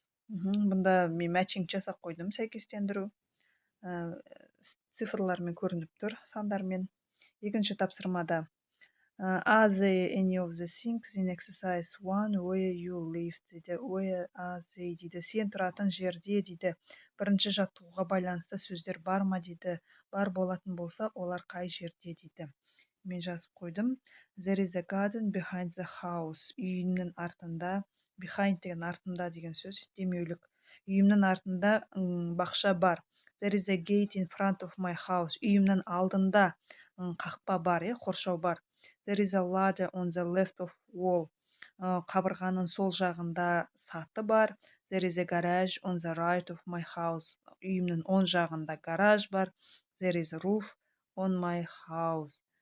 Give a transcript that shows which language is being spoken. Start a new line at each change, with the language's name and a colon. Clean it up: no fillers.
Kazakh: Бұнда мен matching жасап қойдым, сәйкестендіру. Цифрлармен көрініп тұр, сандармен. Екінші тапсырмада
English: Are there any of the things in exercise 1 where you live дейді, where are they дейді,
Kazakh: сен тұратын жерде дейді. Бірінші жаттығуға байланысты сөздер бар ма дейді, бар болатын болса, олар қай жерде дейді. Мен жазып қойдым.
English: There is a garden behind the house.
Kazakh: Үйімнің артында, behind деген артында деген сөз, демеулік. Үйімнің артында бақша бар.
English: There is a gate in front of my house.
Kazakh: Үйімнің алдында қақпа бар, қоршау бар.
English: There is a ladder on the left of wall.
Kazakh: Қабырғаның сол жағында саты бар.
English: There is a garage on the right of my house.
Kazakh: Үйімнің оң жағында гараж бар.
English: There is a roof on my house.